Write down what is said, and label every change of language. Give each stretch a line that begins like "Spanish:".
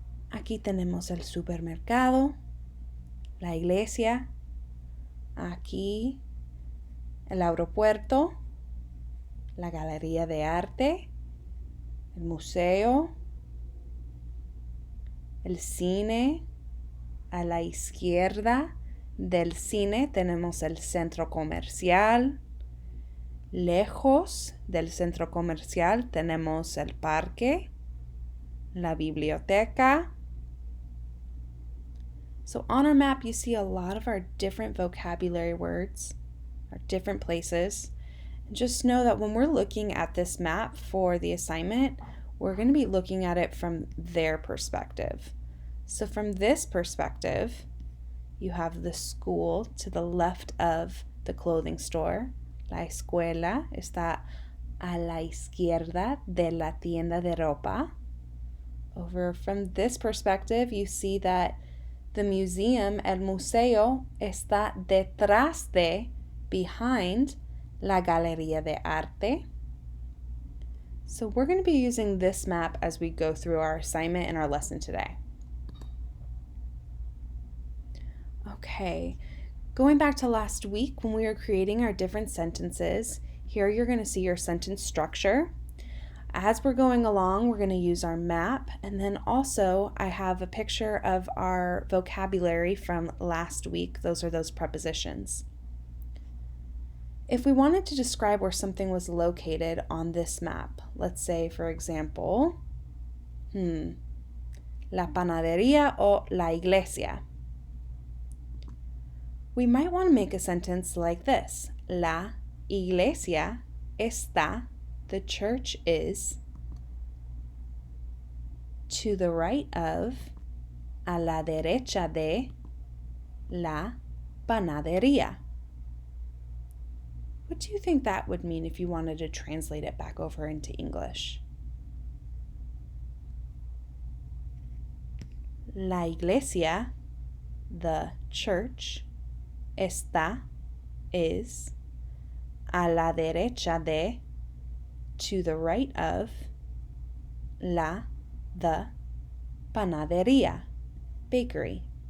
Spanish: Aquí tenemos el supermercado, la iglesia, aquí el aeropuerto, la galería de arte, el museo, el cine. A la izquierda del cine tenemos el centro comercial. Lejos del centro comercial tenemos el parque, la biblioteca.
English: So on our map, you see a lot of our different vocabulary words, our different places. And just know that when we're looking at this map for the assignment, we're going to be looking at it from their perspective. So from this perspective, you have the school to the left of the clothing store.
Spanish: La escuela está a la izquierda de la tienda de ropa.
English: Over from this perspective, you see that the museum, el museo,
Spanish: está detrás de,
English: behind, la galería de arte. So we're going to be using this map as we go through our assignment and our lesson today. Okay. Going back to last week when we were creating our different sentences, here you're going to see your sentence structure. As we're going along, we're going to use our map, and then also I have a picture of our vocabulary from last week. Those are those prepositions. If we wanted to describe where something was located on this map, let's say, for example,
Spanish: la panadería o la iglesia.
English: We might want to make a sentence like this.
Spanish: La iglesia está,
English: the church is, to the right of,
Spanish: a la derecha de, la panadería.
English: What do you think that would mean if you wanted to translate it back over into English?
Spanish: La iglesia,
English: the church,
Spanish: está, is, a la derecha de,
English: to the right of,
Spanish: la, the, panadería, bakery.